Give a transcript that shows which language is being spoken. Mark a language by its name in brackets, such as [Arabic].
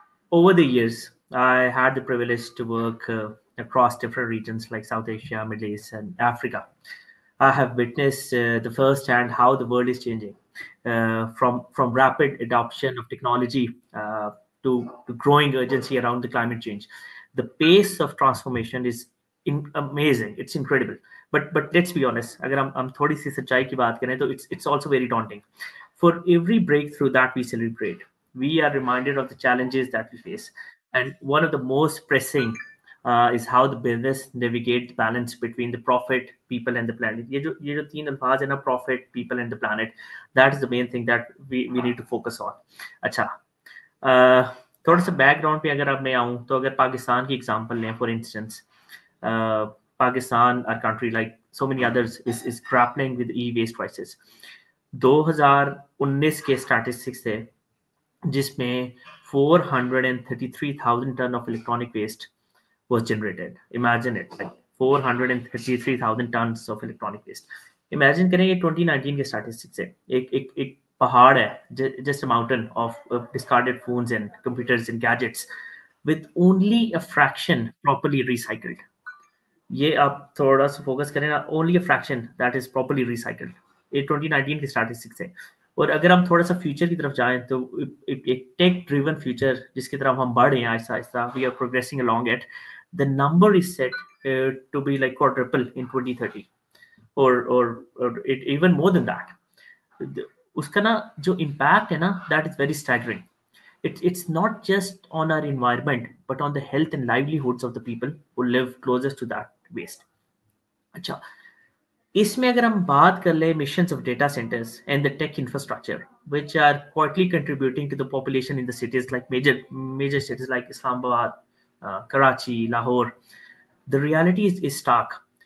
[English] Over the years, I had the privilege to work across different regions like South Asia, Middle East, and Africa. I have witnessed the firsthand how the world is changing, from rapid adoption of technology to growing urgency around the climate change. The pace of transformation is amazing. It's incredible. But let's be honest. [Hindi] अगर हम थोड़ी सी सच्चाई की बात करें तो [English] it's also very daunting. For every breakthrough that we celebrate, we are reminded of the challenges that we face, and one of the most pressing is how the business navigate the balance between the profit, people, and the planet. [Hindi] ये जो तीन अल्फाज है ना, [English] profit, people, and the planet, that is the main thing that we need to focus on. [Hindi] अच्छा, थोड़ा सा background पे अगर अब मैं आऊँ तो अगर पाकिस्तान की एग्जांपल लें, [English] For instance Pakistan, our country, like so many others, is grappling with e-waste crisis. [Hindi] 2019 के स्टैटिस्टिक्स थे जिसमें [English] 433,000 ton of electronic waste was generated. Imagine it, like 433,000 tons of electronic waste. [Hindi] Imagine करें ये 2019 के स्टैटिस्टिक्स है. एक पहाड़ है, [English] just a mountain of discarded phones and computers and gadgets with only a fraction properly recycled. [Hindi] ये आप थोड़ा सा फोकस करें ना, [English] Only a fraction that is properly recycled. [Hindi] ये 2019 की स्टैटिस्टिक्स है. और अगर हम थोड़ा सा फ्यूचर की तरफ जाएं तो एक टेक ड्रिवन फ्यूचर जिसकी तरफ हम बढ़ रहे हैं Aahista Aahista, [English] We are progressing along it. The number is set to be like quadruple in 2030 और it even more than that. [Hindi] उसका ना जो इम्पैक्ट है ना, [English] That is very staggering. It's not just on our environment, but on the health and livelihoods of the people who live closest to that waste. [Hindi] अच्छा, इसमें अगर हम बात कर ले [English] emissions of data centers and the tech infrastructure, which are quietly contributing to the population in the cities like major cities like Islamabad, Karachi, Lahore, the reality is stark.